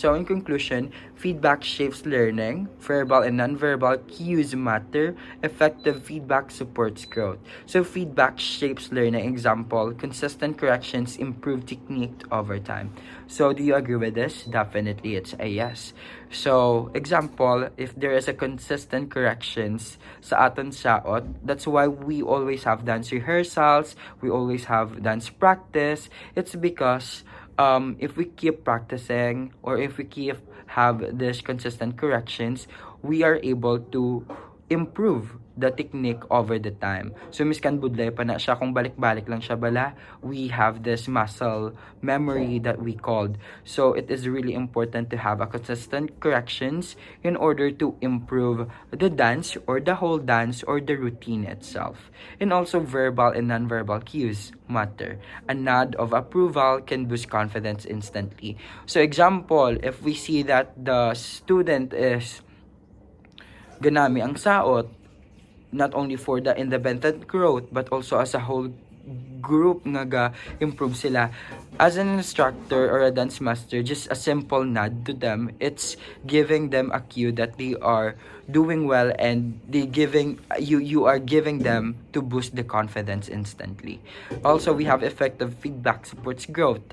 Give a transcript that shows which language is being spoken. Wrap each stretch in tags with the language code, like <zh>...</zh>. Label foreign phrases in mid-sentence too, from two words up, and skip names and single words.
<en>So in conclusion, Feedback shapes learning. Verbal and nonverbal cues matter. Effective feedback supports growth. So feedback shapes learning. Example, consistent corrections improve technique over time. So do you agree with this? Definitely it's a yes. So example, if there is a consistent corrections</en> <hil>sa aton saot,</hil> <en>that's why we always have dance rehearsals, we always have dance practice. It's because if we keep practicing or if we keep have this consistent corrections, we are able to improve the technique over the time.</en> <hil>So miskan budlay pa na siya kung balik-balik lang siya bala,</hil> <en>we have this muscle memory that we called. So it is really important to have a consistent corrections in order to improve the dance or the whole dance or the routine itself. And also verbal and non-verbal cues matter. A nod of approval can boost confidence instantly. So example, if we see that the student is</en> <hil>ganami ang saot,</hil> <en>not only for the independent growth but also as a whole group</en> <hil>nga ga-improve sila.</hil> <en>As an instructor or a dance master, just a simple nod to them, it's giving them a cue that they are doing well and they giving you are giving them to boost the confidence instantly. Also, we have effective feedback supports growth.</en>